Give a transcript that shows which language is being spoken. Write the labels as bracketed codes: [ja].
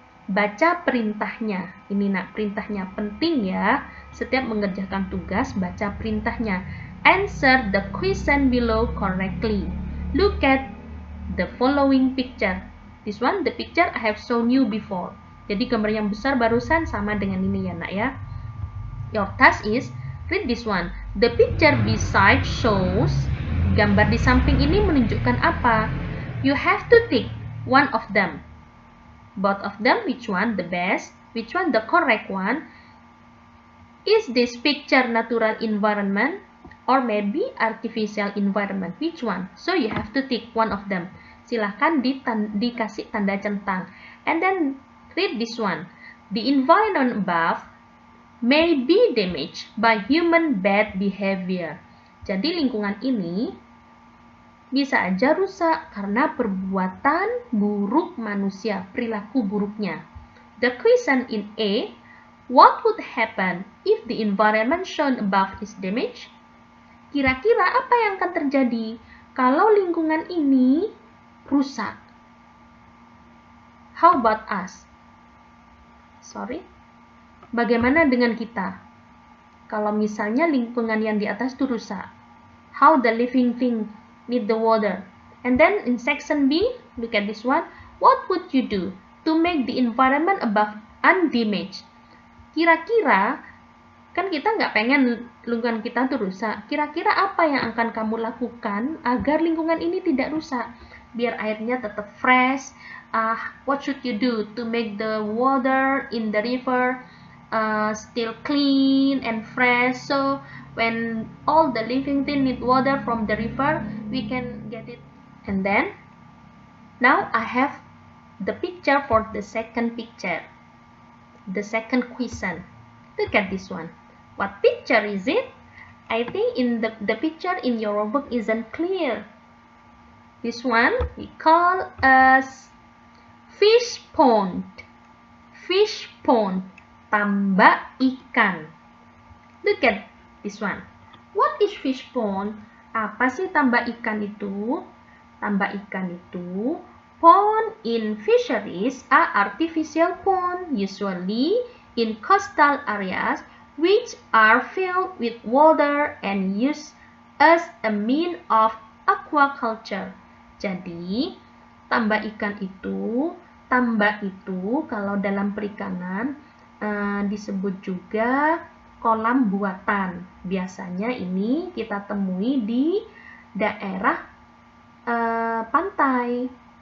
[id] Baca perintahnya. Ini nak, perintahnya penting ya. Setiap mengerjakan tugas, baca perintahnya. [en] Answer the question below correctly. Look at the following picture. This one, the picture I have shown you before. [id] Jadi gambar yang besar barusan sama dengan ini ya nak ya. [en] Your task is read this one. The picture beside shows. [id] Gambar di samping ini menunjukkan apa? [en] You have to tick one of them. Both of them, which one the best? Which one the correct one? Is this picture natural environment or maybe artificial environment? Which one? So you have to tick one of them. [id] Silahkan dikasih tanda centang. [en] And then read this one. The environment above may be damaged by human bad behavior. [id] Jadi lingkungan ini bisa aja rusak karena perbuatan buruk manusia, perilaku buruknya. [en] The question in A, what would happen if the environment shown above is damaged? [id] Kira-kira apa yang akan terjadi kalau lingkungan ini rusak? [en] How about us? Sorry. [id] Bagaimana dengan kita? Kalau misalnya lingkungan yang di atas itu rusak. [en] How the living thing need the water. And then in section B, look at this one. What would you do to make the environment above undamaged? [id] Kira-kira, kan kita nggak pengen lingkungan kita tuh rusak. Kira-kira apa yang akan kamu lakukan agar lingkungan ini tidak rusak? Biar airnya tetap fresh. [en] What should you do to make the water in the river still clean and fresh? So when all the living things need water from the river, we can get it. And then, now I have the picture for the second picture. The second question. Look at this one. What picture is it? I think in the picture in your book isn't clear. This one we call as fish pond. Fish pond. Tambak ikan. Look at this one. What is fish pond? [id] Apa sih tambak ikan itu? Tambak ikan itu, [en] pond in fisheries are artificial pond, usually in coastal areas, which are filled with water and used as a mean of aquaculture. [id] Jadi, tambak itu kalau dalam perikanan disebut juga kolam buatan. Biasanya ini kita temui di daerah pantai.